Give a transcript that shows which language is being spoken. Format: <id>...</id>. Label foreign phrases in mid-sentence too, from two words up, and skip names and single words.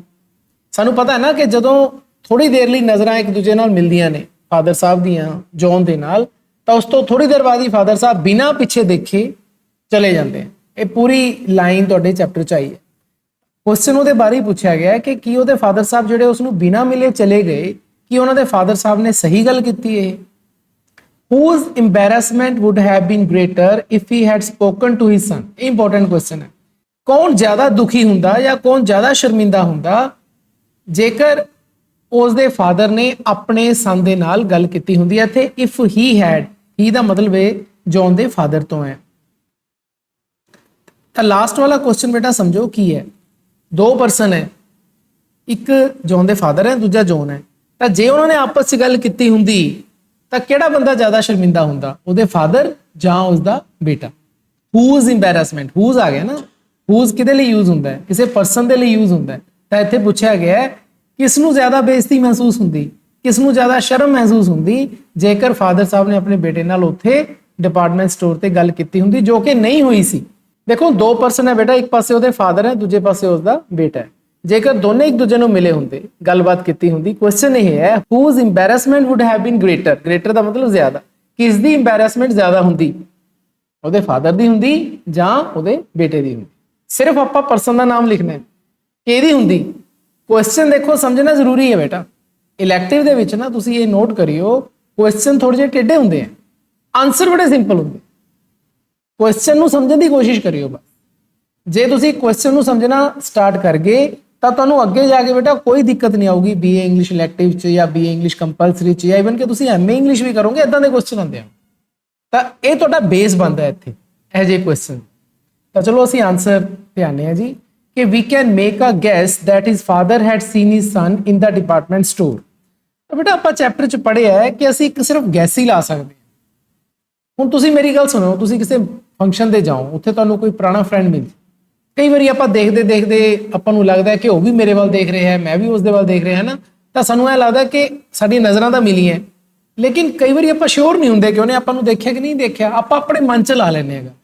<pa>ਸਾਨੂੰ ਪਤਾ ਹੈ ਨਾ ਕਿ ਜਦੋਂ ਥੋੜੀ ਦੇਰ ਲਈ ਨਜ਼ਰਾਂ ਇੱਕ ਦੂਜੇ ਨਾਲ ਮਿਲਦੀਆਂ ਨੇ ਫਾਦਰ ਸਾਹਿਬ ਦੀਆਂ ਜੌਨ ਦੇ ਨਾਲ, ਤਾਂ ਉਸ ਤੋਂ ਥੋੜੀ ਦੇਰ ਬਾਅਦ ਹੀ ਫਾਦਰ ਸਾਹਿਬ ਬਿਨਾਂ ਪਿੱਛੇ ਦੇਖੇ ਚਲੇ ਜਾਂਦੇ ਹਨ। ਇਹ ਪੂਰੀ ਲਾਈਨ ਤੁਹਾਡੇ ਚੈਪਟਰ 'ਚ ਆਈ ਹੈ। ਕੁਐਸਚਨ ਉਹਦੇ ਬਾਰੇ ਹੀ ਪੁੱਛਿਆ ਗਿਆ ਹੈ ਕਿ ਕੀ ਉਹਦੇ ਫਾਦਰ ਸਾਹਿਬ ਜਿਹੜੇ ਉਸ ਨੂੰ ਬਿਨਾਂ ਮਿਲੇ ਚਲੇ ਗਏ, ਕੀ ਉਹਨਾਂ ਦੇ ਫਾਦਰ ਸਾਹਿਬ ਨੇ ਸਹੀ ਗੱਲ ਕੀਤੀ। ਇਹ</pa> <en>whose embarrassment would have been greater if he had spoken to his son।</en> <pa>ਇਹ</pa> <en>important question</en> <pa>ਹੈ। ਕੌਣ ਜ਼ਿਆਦਾ ਦੁਖੀ ਹੁੰਦਾ ਜਾਂ ਕੌਣ ਜ਼ਿਆਦਾ ਸ਼ਰਮਿੰਦਾ ਹੁੰਦਾ ਜੇਕਰ ਉਸ ਦੇ ਫਾਦਰ ਨੇ ਆਪਣੇ ਸਨ ਦੇ ਨਾਲ ਗੱਲ ਕੀਤੀ ਹੁੰਦੀ ਹੈ। ਇੱਥੇ</pa> <en>if he had, he</en> <pa>ਦਾ ਮਤਲਬ ਹੈ ਜੌਨ ਦੇ ਫਾਦਰ ਤੋਂ ਹੈ। ਤਾਂ ਲਾਸਟ ਵਾਲਾ ਕੁਐਸਚਨ ਬੇਟਾ ਸਮਝੋ ਕੀ ਹੈ। ਦੋ ਪਰਸਨ ਹੈ, ਇੱਕ ਜੌਨ ਦੇ ਫਾਦਰ ਹੈ, ਦੂਜਾ ਜੌਨ ਹੈ। ਤਾਂ ਜੇ ਉਹਨਾਂ ਨੇ ਆਪਸ 'ਚ ਗੱਲ ਕੀਤੀ ਹੁੰਦੀ ਤਾਂ ਕਿਹੜਾ ਬੰਦਾ ਜ਼ਿਆਦਾ ਸ਼ਰਮਿੰਦਾ ਹੁੰਦਾ, ਉਹਦੇ ਫਾਦਰ ਜਾਂ ਉਸਦਾ ਬੇਟਾ।</pa> <en>whose embarrassment, whose</en> <pa>ਆ ਗਿਆ ਨਾ, whose ਕਿਹਦੇ ਲਈ ਯੂਜ਼ ਹੁੰਦਾ ਹੈ, ਕਿਸੇ ਪਰਸਨ ਦੇ ਲਈ ਯੂਜ਼ ਹੁੰਦਾ ਹੈ। ਤਾਂ ਇੱਥੇ ਪੁੱਛਿਆ ਗਿਆ ਕਿਸ ਨੂੰ ਜ਼ਿਆਦਾ ਬੇਇੱਜ਼ਤੀ ਮਹਿਸੂਸ ਹੁੰਦੀ, ਕਿਸ ਨੂੰ ਜ਼ਿਆਦਾ ਸ਼ਰਮ ਮਹਿਸੂਸ ਹੁੰਦੀ ਜੇਕਰ ਫਾਦਰ ਸਾਹਿਬ ਨੇ ਆਪਣੇ ਬੇਟੇ ਨਾਲ ਉੱਥੇ</pa> <en>department store</en> <pa>ਤੇ ਗੱਲ ਕੀਤੀ ਹੁੰਦੀ, ਜੋ ਕਿ ਨਹੀਂ ਹੋਈ ਸੀ। ਦੇਖੋ ਦੋ ਪਰਸਨ ਹੈ ਬੇਟਾ, ਇੱਕ ਪਾਸੇ ਉਹਦੇ ਫਾਦਰ ਹੈ, ਦੂਜੇ ਪਾਸੇ ਉਸਦਾ ਬੇਟਾ ਹੈ। ਜੇਕਰ ਦੋਨੇ ਇੱਕ ਦੂਜੇ ਨੂੰ ਮਿਲੇ ਹੁੰਦੇ, ਗੱਲਬਾਤ ਕੀਤੀ ਹੁੰਦੀ। ਕੁਐਸਚਨ ਇਹ ਹੈ</pa> <en>whose embarrassment would have been greater।</en> <pa>greater ਦਾ ਮਤਲਬ ਜ਼ਿਆਦਾ, ਕਿਸ ਦੀ embarrassment ਜ਼ਿਆਦਾ ਹੁੰਦੀ, ਉਹਦੇ ਫਾਦਰ ਦੀ ਹੁੰਦੀ ਜਾਂ ਉਹਦੇ ਬੇਟੇ ਦੀ ਹੁੰਦੀ। ਸਿਰਫ ਆਪਾਂ ਪਰਸਨ ਦਾ ਨਾਮ ਲਿਖਣਾ ਹੈ, ਕਿਹਦੀ ਹੁੰਦੀ। ਕੁਐਸਚਨ ਦੇਖੋ ਸਮਝਣਾ ਜ਼ਰੂਰੀ ਹੈ ਬੇਟਾ। ਇਲੈਕਟਿਵ ਦੇ ਵਿੱਚ ਨਾ ਤੁਸੀਂ ਇਹ ਨੋਟ ਕਰਿਓ, ਕੁਐਸਚਨ ਥੋੜੇ ਜਿਹੇ ਟੇਢੇ ਹੁੰਦੇ ਆ, ਆਨਸਰ ਬੜੇ ਸਿੰਪਲ ਹੁੰਦੇ। क्वेश्चन ਨੂੰ ਸਮਝਣ ਦੀ ਕੋਸ਼ਿਸ਼ ਕਰਿਓ ਬਸ। ਜੇ ਤੁਸੀਂ क्वेश्चन ਨੂੰ ਸਮਝਣਾ ਸਟਾਰਟ ਕਰ ਗਏ ਤਾਂ ਤੁਹਾਨੂੰ ਅੱਗੇ ਜਾ ਕੇ ਬੇਟਾ ਕੋਈ ਦਿੱਕਤ ਨਹੀਂ ਆਊਗੀ BA</pa> <en>English elective</en> <pa>'ਚ ਜਾਂ BA</pa> <en>English compulsory</en> <pa>'ਚ ਜਾਂ ਇਵਨ ਕਿ ਤੁਸੀਂ MA ਇੰਗਲਿਸ਼ ਵੀ ਕਰੋਗੇ ਇਦਾਂ ਦੇ ਕੁਐਸਚਨ ਆਉਂਦੇ ਆ ਤਾਂ ਇਹ ਤੁਹਾਡਾ ਬੇਸ ਬਣਦਾ ਇੱਥੇ ਇਹ ਜਿਹੇ ਕੁਐਸਚਨ। ਤਾਂ ਚਲੋ ਅਸੀਂ ਆਨਸਰ ਤੇ ਆਨੇ ਆ ਜੀ ਕਿ</pa> <en>we can make a guess that his father had seen his son in the department store।</en> <pa>ਤਾਂ ਬੇਟਾ ਆਪਾਂ ਚੈਪਟਰ 'ਚ ਪੜ੍ਹਿਆ ਹੈ ਕਿ ਅਸੀਂ ਇੱਕ ਸਿਰਫ ਗੈਸ ਹੀ ਲਾ ਸਕਦੇ ਹਾਂ। ਹੁਣ ਤੁਸੀਂ ਮੇਰੀ ਗੱਲ ਸੁਣੋ, ਤੁਸੀਂ ਕਿਸੇ ਫੰਕਸ਼ਨ ਤੇ ਜਾਓ, ਉੱਥੇ ਤੁਹਾਨੂੰ ਕੋਈ ਪੁਰਾਣਾ ਫਰੈਂਡ ਮਿਲ, ਕਈ ਵਾਰੀ ਆਪਾਂ ਦੇਖਦੇ ਦੇਖਦੇ ਆਪਾਂ ਨੂੰ ਲੱਗਦਾ ਕਿ ਉਹ ਵੀ ਮੇਰੇ ਵੱਲ ਦੇਖ ਰਿਹਾ ਹੈ, ਮੈਂ ਵੀ ਉਸ ਦੇ ਵੱਲ ਦੇਖ ਰਿਹਾ, ਹੈ ਨਾ, ਤਾਂ ਸਾਨੂੰ ਇਹ ਲੱਗਦਾ ਕਿ ਸਾਡੀ ਨਜ਼ਰਾਂ ਤਾਂ ਮਿਲੀਆਂ, ਲੇਕਿਨ ਕਈ ਵਾਰੀ ਆਪਾਂ ਸ਼ੋਰ ਨਹੀਂ ਹੁੰਦੇ ਕਿ ਉਹਨੇ ਆਪਾਂ ਨੂੰ ਦੇਖਿਆ ਕਿ ਨਹੀਂ ਦੇਖਿਆ, ਆਪਾਂ ਆਪਣੇ ਮਨ 'ਚ ਲਾ ਲੈਂਦੇ ਹੈਗਾ।</pa>